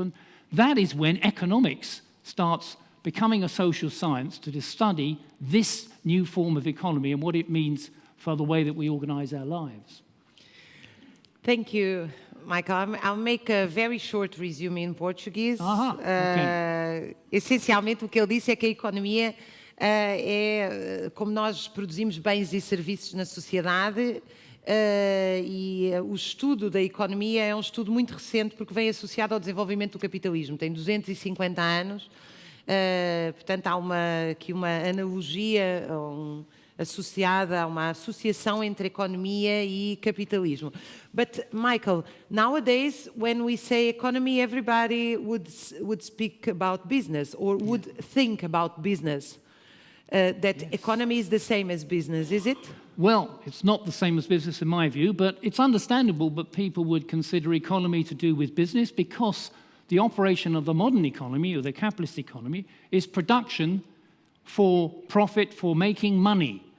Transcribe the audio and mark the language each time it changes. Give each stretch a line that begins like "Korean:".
English: And that is when economics starts becoming a social science to study this new form of economy and what it means for the way that we organize our lives. Thank you, Michael. I'll make a very short resume in Portuguese. Okay.
Portuguese: Essencialmente, o que ele disse é que a economia é como nós produzimos bens e serviços na sociedade, e o estudo da economia é um estudo muito recente porque vem associado ao desenvolvimento do capitalismo. Tem 250 anos. Portanto, há aqui uma analogia associada a uma associação entre economia e capitalismo.
English: But, Michael, nowadays, when we say economy, everybody would speak about business or would think about business. That yes. Economy is the same as business, is it? Well, it's not the same as business in my view, but it's understandable that people would consider economy to do with business because the operation of the modern economy, or the capitalist economy, is production for profit, for making money.